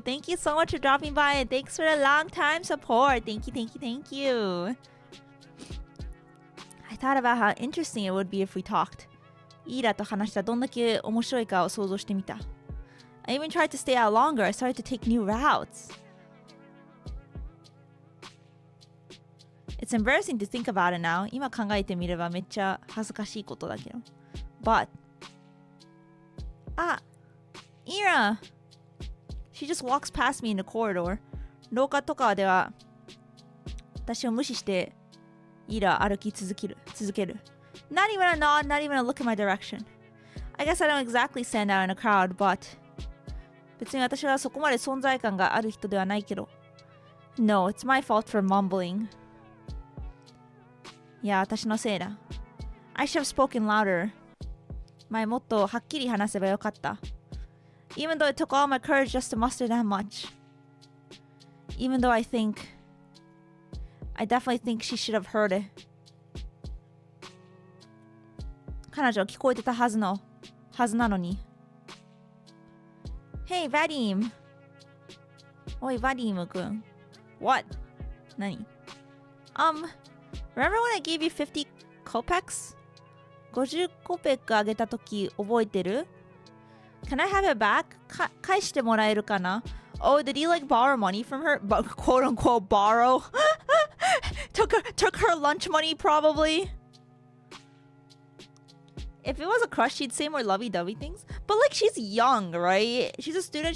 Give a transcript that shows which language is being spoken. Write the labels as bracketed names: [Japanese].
[English] Thank you so much for dropping by and thanks for the long time support. Thank you. I thought about how interesting it would be if we talked. [Japanese] イーラと話したらどんだけ面白いかを想像してみた。 [English] I even tried to stay out longer. I started to take new routes. It's embarrassing to think about it now. [Japanese] 今考えてみればめっちゃ恥ずかしいことだけど。 [English] But... Ira! She just walks past me in the corridor. [Japanese] 廊下とかでは私を無視してイラ歩き続ける。 [English] Not even a nod, not even a look in my direction. I guess I don't exactly stand out in a crowd, but [Japanese] 別に私はそこまで存在感がある人ではないけど。 [English] No, it's my fault for mumbling. [Japanese] いや、私のせいだ。 [English] I should have spoken louder. [Japanese] 前もっとはっきり話せばよかった。 [English] Even though it took all my courage just to muster that much. Even though I definitely think she should have heard it. [Japanese] 彼女は聞こえてたはずなのに。 [English] Hey, Vadim! [Japanese] おい、Vadim くん。 [English] What? [Japanese] 何？ [English] Remember when I gave you 50 kopecks? [Japanese] 50コペックあげたとき覚えてる？ [English] Can I have it back? [Japanese] 返してもらえるかな？ [English] Oh, did he like borrow money from her? Quote unquote borrow? took her lunch money probably. If it was a crush, she'd say more lovey-dovey things. But like she's young, right? She's a student.